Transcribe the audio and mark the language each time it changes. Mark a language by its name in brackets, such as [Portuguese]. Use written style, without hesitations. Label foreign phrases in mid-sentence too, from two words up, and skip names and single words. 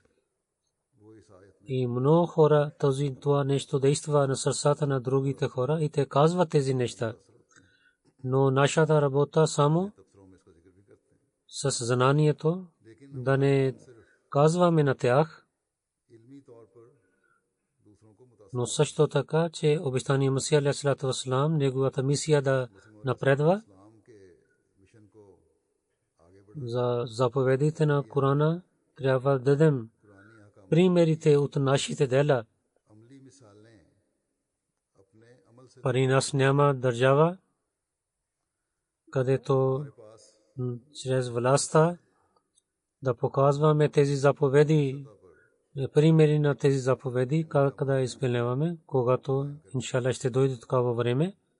[Bulgarian] И много хора това нещо действа на сърцата на другите хора и те казват тези неща. Но нашата работа само с знанието да не казваме на тях, но също така, че обещания Масия [Arabic] عليه الصلاة والسلام, [Bulgarian] неговата мисия да напредва. За заповедите на Корана трябва да дадем примерите от нашите дела. При нас няма държава, където чрез властта да показваме тези заповеди, примери на тези заповеди, как да изпълняваме, когато иншалла ще дойде такова време.